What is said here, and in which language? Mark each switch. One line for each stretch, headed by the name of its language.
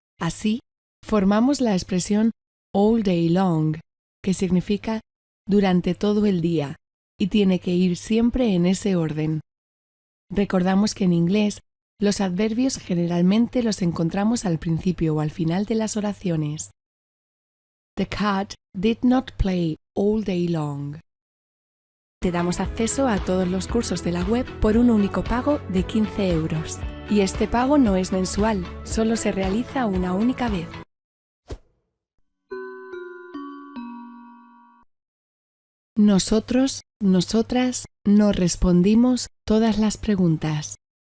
Spanish: Así, formamos la expresión all day long, que significa durante todo el día, y tiene que ir siempre en ese orden. Recordamos que en inglés los adverbios generalmente los encontramos al principio o al final de las oraciones.
English: The cat did not play all day long.
Spanish: Te damos acceso a todos los cursos de la web por un único pago de 15 euros. Y este pago no es mensual, solo se realiza una única vez. Nosotros, nosotras, nos respondimos todas las preguntas.